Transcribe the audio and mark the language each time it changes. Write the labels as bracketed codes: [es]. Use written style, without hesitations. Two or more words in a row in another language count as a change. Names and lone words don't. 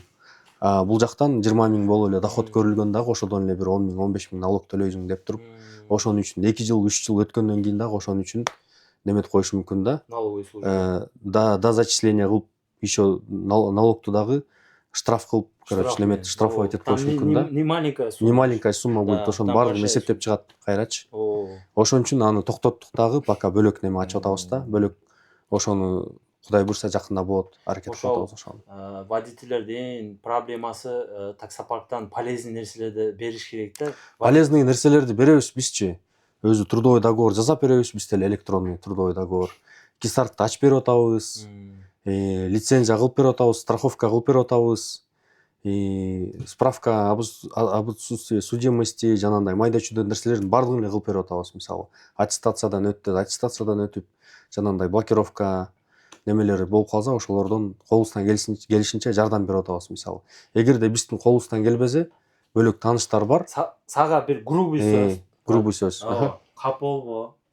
[ky] Бул жактан 20 000 болуп эле доход көрүлгөн дагы, ошодон эле бир 10 000, 15 000 налог төлөйсүң деп туруп, ошон үчүн 2 жыл, 3 жыл өткөндөн кийин дагы ошон үчүн неметип коюшу мүмкүн да. [ru] Налоговый служба. [ky] Да зачисление кылып, еще налогту дагы штраф кылып, короче, неметип штрафовать этип коюшу мүмкүн да. [ru] Не маленькая сумма будет, [ky] ошонун баардыгын эсептеп чыгат кайрачы. Ошон үчүн аны токтоттук дагы, пока бөлөк неме ачып атабыз да. Бөлөк ошону Кудай буйрса жакында болот, аракет кылып атабыз ошону. Водительдердин проблемасы таксопарктан полезный нерселерди бериш керек да. Полезный нерселерди беребиз бизчи. Өзү [ru] трудовой договор [ky] жазап беребиз биз деле, [ru] электронный трудовой договор. [ky] Кисартты ачып берип атабыз. Лицензия кылып берип атабыз, страховка кылып берип атабыз. [ru] Справка об отсутствии судимости, [ky] жанагындай майда чүйдө нерселердин баардыгын эле кылып берип атабыз, мисалы. Аттестациядан өтүп, жанагындай блокировка немелери болуп калса, ошолордон колубуздан келишинче жардам берип атабыз, мисалы. Эгерде биздин колубуздан келбесе, бөлөк тааныштар бар. Сага бир грубый сөз. Кап болбо.